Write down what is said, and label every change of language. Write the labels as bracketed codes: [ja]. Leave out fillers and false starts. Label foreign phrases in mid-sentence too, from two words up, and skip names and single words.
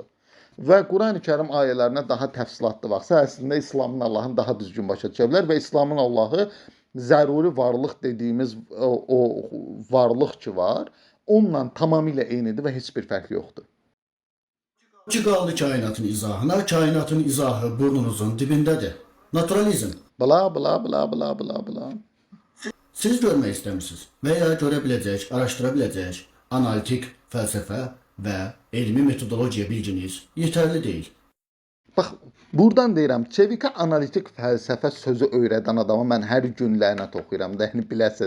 [az] Və Qurani-Kərim ayələrinə daha təfsilatlı baxsa, əslində İslamın Allahını daha düzgün başa düşə bilər və İslamın Allahı zəruri varlıq dediyimiz o varlıq ki var, onunla tamamilə eynidir və heç bir fərq yoxdur. Ki qaldı kainatın izahına, kainatın izahı burnunuzun dibindədir. Naturalizm. Bla bla bla bla bla bla. Siz görmək istəmirsiniz və ya görə biləcək, araşdıra biləcək analitik fəlsəfə və elmi metodologiya bilginiz yetərli deyil. Bax, buradan deyirəm, Çevikə analitik fəlsəfə sözü öyrədən adama mən hər gün lənət oxuyuram da, yəni biləsiniz.